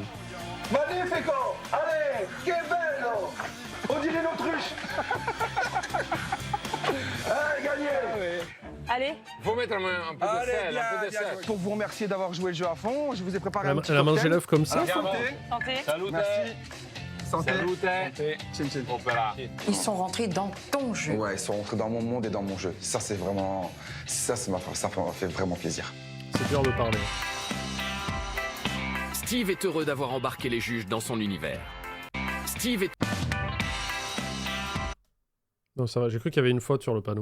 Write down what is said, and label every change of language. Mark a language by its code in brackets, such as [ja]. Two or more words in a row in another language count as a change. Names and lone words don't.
[it] Magnifico. Allez, que bello. [fr] On dirait l'autruche. Allez, gagné. Allez, Il faut mettre un peu de Allez, sel, bien, un peu de bien, sel. Pour vous remercier d'avoir joué le jeu à fond, je vous ai préparé un petit Elle a mangé cocktail. l'œuf comme ça. Alors, santé. santé. Salute. Merci. Santé. Salute. Chin, chin. Opera. Ils sont rentrés dans ton jeu. Ouais, ils sont rentrés dans mon monde et dans mon jeu. Ça, c'est vraiment, ça m'a fait vraiment plaisir. C'est dur de parler. Steve est heureux d'avoir embarqué les juges dans son univers. Steve est Non, ça va, j'ai cru qu'il y avait une faute sur le panneau.